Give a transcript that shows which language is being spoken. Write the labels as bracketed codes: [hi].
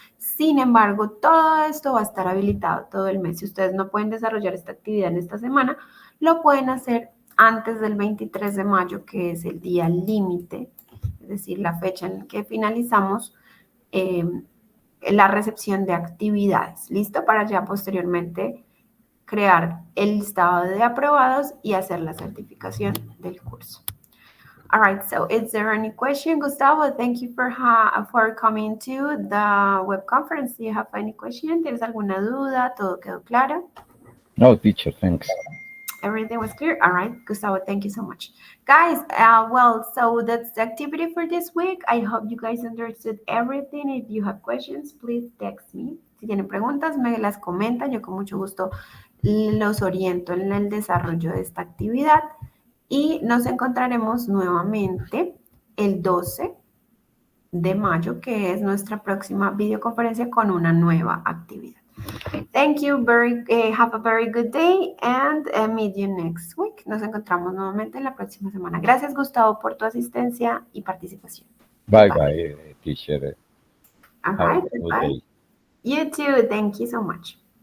[es] Sin embargo, todo esto va a estar habilitado todo el mes. Si ustedes no pueden desarrollar esta actividad en esta semana, lo pueden hacer antes del 23 de mayo, que es el día límite, es decir, la fecha en que finalizamos la recepción de actividades. ¿Listo? Para ya posteriormente crear el listado de aprobados y hacer la certificación del curso. [en] All right, so is there any question, Gustavo? Thank you for coming to the web conference. Do you have any question? [es] ¿Tienes alguna duda? ¿Todo quedó claro? [en] No, teacher, thanks. Everything was clear? All right, Gustavo, thank you so much. Guys, well, so that's the activity for this week. I hope you guys understood everything. If you have questions, please text me. [es] Si tienen preguntas, me las comentan. Yo con mucho gusto los oriento en el desarrollo de esta actividad. Y nos encontraremos nuevamente el 12 de mayo, que es nuestra próxima videoconferencia con una nueva actividad. [en] Thank you, have a very good day and meet you next week. [es] Nos encontramos nuevamente en la próxima semana. Gracias, Gustavo, por tu asistencia y participación. [en] Bye, teacher. All Have a right, good goodbye. day. You too. Thank you so much.